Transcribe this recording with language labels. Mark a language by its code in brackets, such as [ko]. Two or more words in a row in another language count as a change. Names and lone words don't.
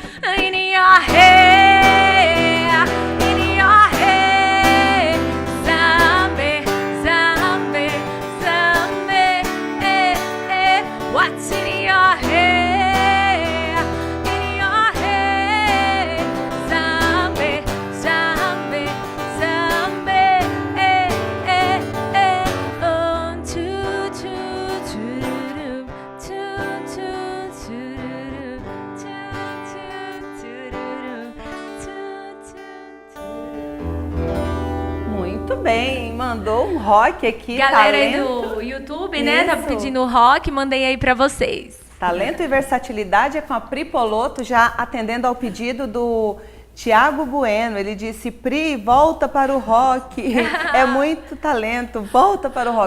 [en] In your hair, zombie, zombie, zombie. What's in your hair? In your hair, zombie, zombie, zombie. Oh, choo choo choo choo choo choo. [pt] Muito bem, mandou um rock aqui, Galera aí talento. do YouTube, né? Tá Isso. pedindo rock, mandei aí pra vocês. Talento e versatilidade é com a Pri Poloto, já atendendo ao pedido do Tiago Bueno. Ele disse: Pri, volta para o rock. É muito talento, volta para o rock.